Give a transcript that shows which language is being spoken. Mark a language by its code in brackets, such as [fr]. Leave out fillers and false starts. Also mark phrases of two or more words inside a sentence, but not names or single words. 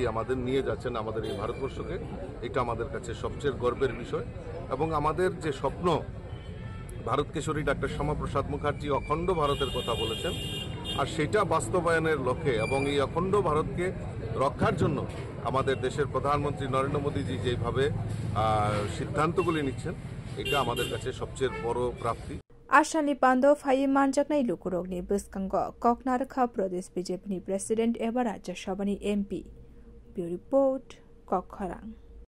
[bn] আমাদের নিয়ে যাচ্ছেন আমাদের এই ভারতবর্ষকে এটা আমাদের কাছে সবচেয়ে গর্বের বিষয় এবং আমাদের যে স্বপ্ন ভারত কেশরী ডক্টর শ্যামাপ্রসাদ মুখার্জি অখণ্ড ভারতের কথা বলেছেন আর সেটা বাস্তবায়নের লক্ষ্যে এবং এই অখণ্ড ভারতকে রক্ষার জন্য আমাদের দেশের প্রধানমন্ত্রী নরেন্দ্র মোদীজি যেভাবে সিদ্ধান্তগুলি নিচ্ছেন এটা আমাদের কাছে সবচেয়ে বড় প্রাপ্তি [trp] Ashali Pando Fayi Manjaknai Lukurogni Buskango Koknarkha Pradesh BJP ni President eba Rajya Sabha ni MP [en] Bureau Report [trp] Kokharang